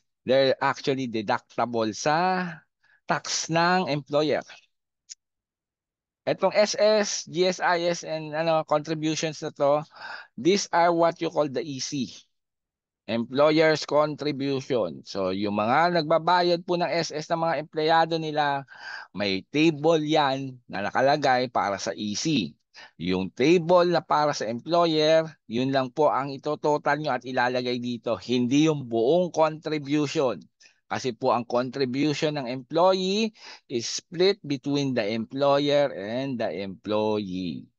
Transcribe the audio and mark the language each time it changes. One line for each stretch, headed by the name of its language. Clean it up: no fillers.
English: They're actually deductible sa tax ng employer. Etong SS, GSIS, and contributions na to, these are what you call the EC. Employer's contribution.
Filipino: So, yung mga nagbabayad po ng SS ng mga empleyado nila, may table yan na nakalagay para sa EC. Yung table na para sa employer, yun lang po ang itototal nyo at ilalagay dito. Hindi yung buong contribution. Kasi po ang
English: contribution ng employee is split between the employer and the employee.